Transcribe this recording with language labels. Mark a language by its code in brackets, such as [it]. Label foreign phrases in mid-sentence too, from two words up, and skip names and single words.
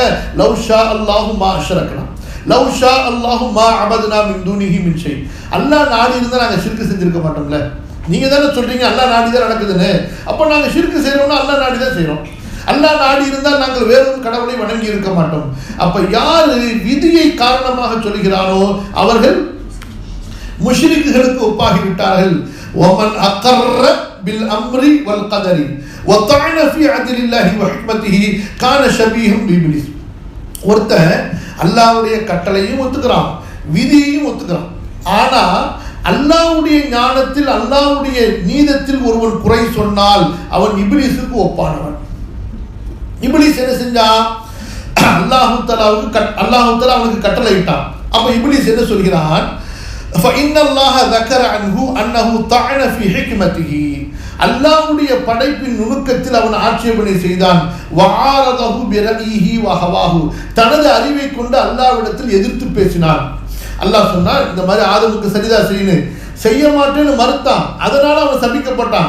[ar] لو شاء الله ما أشركنا، لو شاء الله ما عبدنا من دونه من شيء, [ta] அல்லாஹ் நாடி இருந்தா நாங்க ஷிர்க் செஞ்சிருக்க மாட்டோம்ல. நீங்க தானே சொல்றீங்க அல்லாஹ் நாடி தான் நடக்குதுன்னு, அப்ப நாங்க ஷிர்க் செய்யறோம்னா அல்லாஹ் நாடி தான் செய்யறோம். அல்லாஹ் நாடி இருந்தால் நாங்கள் வேறொரு கடவுளை வணங்கி இருக்க மாட்டோம். அப்ப யார் விதியை காரணமாக சொல்கிறானோ அவர்கள் முஷ்ரிக்குகளுக்கு ஒப்பாகிவிட்டார்கள். [ar] ومن أقر بالأمر والقدر وطعن في عدل الله وحكمته كان شبيها بإبليس. [ta] ஒருத்தன் அல்லாஹ்வுடைய கட்டளையும் ஒத்துக்கிறான், விதியையும் ஒத்துக்கிறான். ஆனா அல்லாஹ்வுடைய ஞானத்தில், அல்லாஹ்வுடைய நீதத்தில் ஒருவன் குறை சொன்னால் அவன் இப்லீஸுக்கு ஒப்பானவன். இப்லீஸ் என்ன செஞ்சான்? அல்லாஹ் தஆலா அவனுக்கு கட்டளை இட்டான். அப்ப இப்லீஸ் என்ன சொல்கிறான்? [ar] فإن الله ذكر عنه أنه طعن في حكمته, [ta] அல்லாஹ்வுடைய படைப்பின் நுணுக்கத்தில் அவன் ஆட்சேபனை செய்தான். [ar] وعارضه برأيه وهواه, [ta] தனது அறிவை கொண்டு அல்லாஹ்விடத்தில் எதிர்த்து பேசினான். அல்லாஹ் சொன்னான் இந்த மாதிரி ஆதமுக்கு சரிதா செய்யணும், செய்ய மாட்டேன்னு மறுத்தான், அதனால அவன் சபிக்கப்பட்டான்.